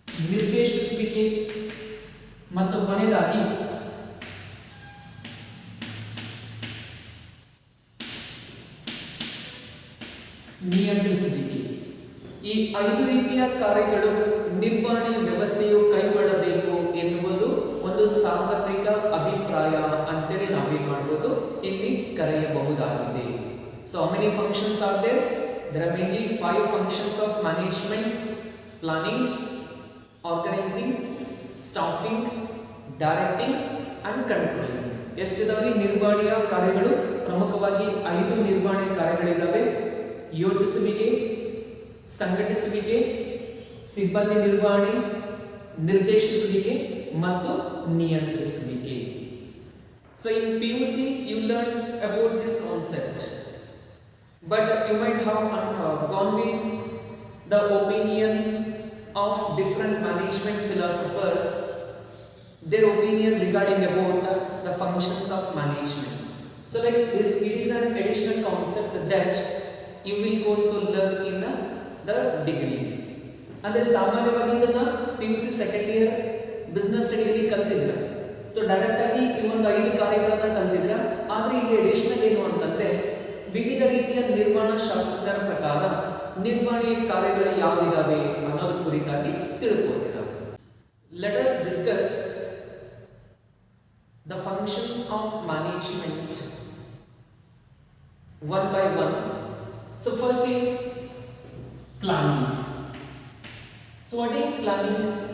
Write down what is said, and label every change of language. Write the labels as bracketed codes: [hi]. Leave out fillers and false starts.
[kn] ನಿರ್ದೇಶಿಸುವಿಕೆ ಮತ್ತು ಕೊನೆಯದಾಗಿ ನಿಯಂತ್ರಿಸುವಿಕೆ. ಈ 5 ರೀತಿಯ ಕಾರ್ಯಗಳು ನಿರ್ವಹಣೆ ವ್ಯವಸ್ಥೆಯು ಕೈಗೊಳ್ಳಬೇಕು ಎನ್ನುವುದು ಒಂದು ಸಾರ್ವತ್ರಿಕ ಅಭಿಪ್ರಾಯ ಅಂತೇಳಿ ನಾವೇನ್ ಮಾಡಬಹುದು ಇಲ್ಲಿ ಕರೆಯಬಹುದಾಗಿದೆ. [en] So how many functions are there? There are mainly 5 functions of management: planning, organizing, staffing, directing and controlling. [kn] ಎಷ್ಟಿದಾವೆ ನಿರ್ವಹಣೆಯ ಕಾರ್ಯಗಳು? ಪ್ರಮುಖವಾಗಿ 5 ನಿರ್ವಹಣೆ ಕಾರ್ಯಗಳಿದ್ದಾವೆ. ಯೋಜಿಸುವಿಕೆ, ಸಂಘಟಿಸುವಿಕೆ, ಸಿಬ್ಬಂದಿ ನಿರ್ವಹಣೆ, ನಿರ್ದೇಶಿಸುವಿಕೆ ಮತ್ತು ನಿಯಂತ್ರಿಸುವಿಕೆ. [en] So in PUC you learn about this concept, but you might have gone with the opinion of different management philosophers, their opinion regarding about the functions of management. So like this, it is an additional concept that you will go to learn in the degree. [kn] ಅಂದ್ರೆ ಸಾಮಾನ್ಯವಾಗಿ ಇದನ್ನ PUC [en] second year business [kn] ಸ್ಟಡಿಯಲ್ಲಿ ಕಲ್ತಿದ್ರ. So direct ಆಗಿ ಈ ಒಂದು 5 ಕಾರ್ಯಗಳನ್ನ ಕಲ್ತಿದ್ರ. ಆದ್ರೆ ಇಲ್ಲಿ additional ಏನು ಅಂತಂದ್ರೆ ವಿವಿಧ ರೀತಿಯ ನಿರ್ವಹಣಾ ಶಾಸ್ತ್ರಜ್ಞರ ಪ್ರಕಾರ ನಿರ್ವಹಣೆಯ ಕಾರ್ಯಗಳು ಯಾವಿದಾವೆ ಅನ್ನೋದ್ರ ಕುರಿತಾಗಿ ತಿಳ್ಕೋತೀರ. [en] Let us discuss the functions of management one by one. So first is planning. So what is planning?